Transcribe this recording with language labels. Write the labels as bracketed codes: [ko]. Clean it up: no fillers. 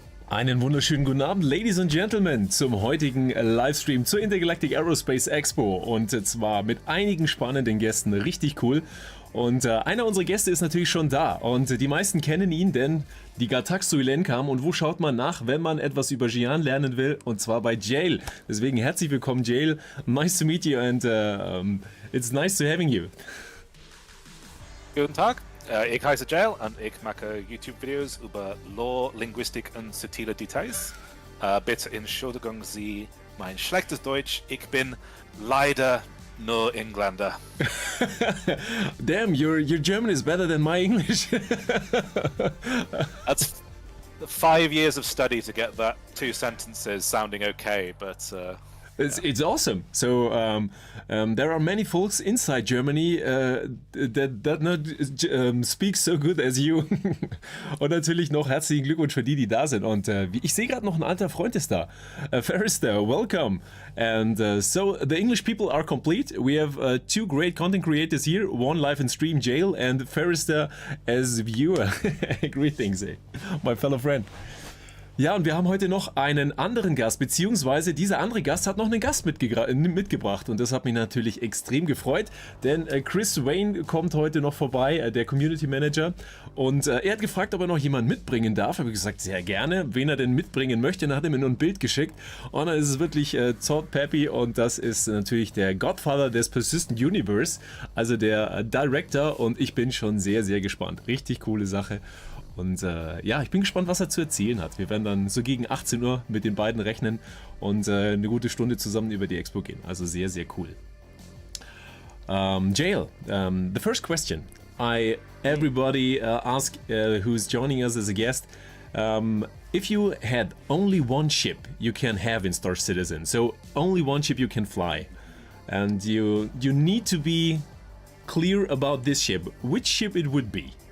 [de] Einen wunderschönen guten Abend, [en] Ladies and Gentlemen, [de] zum heutigen Livestream zur Intergalactic Aerospace Expo und zwar mit einigen spannenden Gästen, richtig cool. Und einer unserer Gäste ist natürlich schon da und die meisten kennen ihn, denn die Gatax-Suilen kam und wo schaut man nach, wenn man etwas über Xi'an lernen will, und zwar bei Jale. Deswegen herzlich willkommen, Jale. [en] Nice to meet you and it's nice to having you. [de] Guten Tag. Ich heiße Jale und ich mache YouTube-Videos über Lore, Linguistik und subtile Details. Bitte Entschuldigung Sie mein schlechtes Deutsch. Ich bin leider nur Engländer. [en] Damn, your German is better than my English. That's 5 years of study to get that 2 sentences sounding okay, but... It's awesome. So there are many folks inside Germany that not speak so good as you. [de] Und natürlich noch herzlichen Glückwunsch für die da sind. Und ich sehe gerade noch ein alter Freund ist da. [en] Ferrister, welcome. And so the English people are complete. We have 2 great content creators here. One live in stream, Jale, and Ferrister as viewer. Greetings, my fellow friend. [de] Ja, und wir haben heute noch einen anderen Gast, beziehungsweise dieser andere Gast hat noch einen Gast mitgebracht und das hat mich natürlich extrem gefreut, denn Chris Wayne kommt heute noch vorbei, der Community Manager, und er hat gefragt, ob er noch jemanden mitbringen darf. Habe ich gesagt, sehr gerne, wen er denn mitbringen möchte, dann hat er mir nur ein Bild geschickt und dann ist es wirklich Todd Peppy und das ist natürlich der Godfather des Persistent Universe, also der Director, und ich bin schon sehr, sehr gespannt. Richtig coole Sache. Und ja, ich bin gespannt, was er zu erzählen hat. Wir werden dann so gegen 18 Uhr mit den beiden rechnen und eine gute Stunde zusammen über die Expo gehen. Also sehr, sehr cool. [en] Jale, the first question. Everybody ask who's joining us as a guest. If you had only one ship you can have in Star Citizen, so only one ship you can fly, and you need to be clear about this ship, which ship it would be?